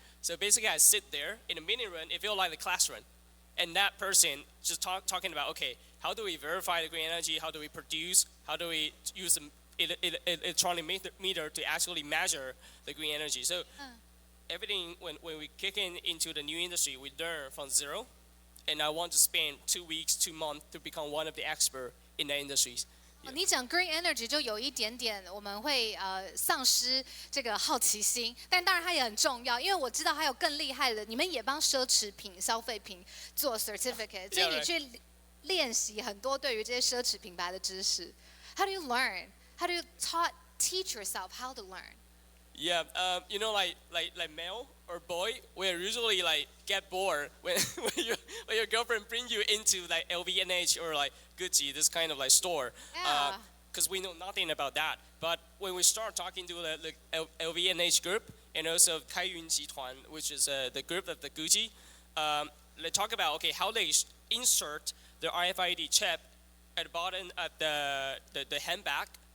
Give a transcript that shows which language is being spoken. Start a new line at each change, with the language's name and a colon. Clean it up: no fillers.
English: So basically I sit there in a mini room, it feels like the classroom. And that person just talking about, okay, how do we verify the green energy? How do we produce? How do we use an electronic meter to actually measure the green energy? So everything, when we kick into the new industry, we learn from zero. And I want to spend 2 weeks, 2 months to become one of the experts in the industries.
Chinese: 你讲 green energy 就有一点点我们会丧失这个好奇心，但当然它也很重要，因为我知道还有更厉害的，你们也帮奢侈品、消费品做 certificate， 所以你去练习很多对于这些奢侈品牌的知识。
English: How do you learn? How do you teach yourself how to learn? Yeah, you know, like male or boy, we usually like get bored when your girlfriend bring you into like LVMH or like Gucci, this kind of like store. Yeah. Because we know nothing about that. But when we start talking to the LVMH group and also Kaiyun Jituan, which is the group of the Gucci, they talk about okay how they insert the RFID chip at the bottom of the handbag.